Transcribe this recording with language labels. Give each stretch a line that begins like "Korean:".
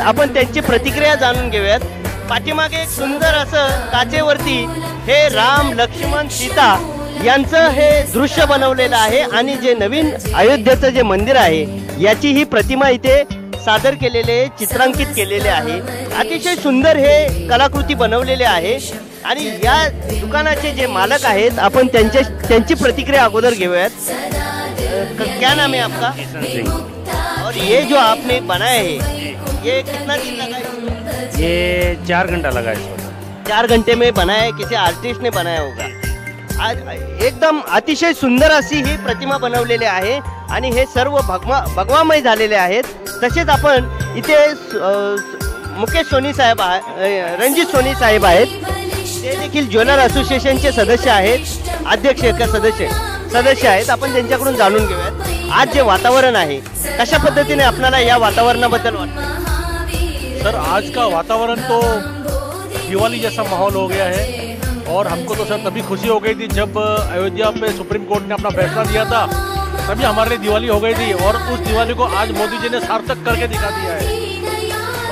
Marathi: आपण त्यांची प्रतिक्रिया जाणून घेऊयात। पाठीमागे एक सुंदर असं काचेवरती हे राम, लक्ष्मण, सीता यांचं हे दृश्य बनवलेलं आहे आणि जे नवीन अयोध्येचं जे मंदिर आहे याची ही प्रतिमा इथे सादर केलेले, चित्रांकित केलेले आहे। अतिशय सुंदर हे कलाकृती बनवलेले आहे आणि या दुकानाचे जे मालक आहेत आपण त्यांची प्रतिक्रिया अगोदर घेऊयात।
Hindi: क्या नाम है आपका? किशन सिंह। और ये जो आपने बनाया है ये कितना दिन लगा है? ये 4 घंटा लगा इसको। 4 घंटे में बनाया है, किसी आर्टिस्ट ने बनाया होगा।
Marathi: आज एकदम अतिशय सुंदर अशी ही प्रतिमा बनवलेली आहे आणि हे सर्व भगवामय झालेले आहेत। तसेच आपण इथे मुकेश सोनी साहेब, रणजित सोनी साहेब आहेत, ते देखील ज्वेलर असोसिएशनचे सदस्य आहेत, अध्यक्ष सदस्य आहेत। आपण त्यांच्याकडून जाणून घेऊयात आज जे वातावरण आहे कशा पद्धतीने आपल्याला या वातावरणाबद्दल वाटतं।
Hindi: सर, आज का वातावरण तो दिवाली जैसा माहौल हो गया है और हमको तो सर तभी खुशी हो गई थी जब अयोध्या पे सुप्रीम कोर्ट ने अपना फैसला दिया था, तभी हमारे लिए दिवाली हो गई थी और उस दिवाली को आज मोदी जी ने सार्थक करके दिखा दिया है।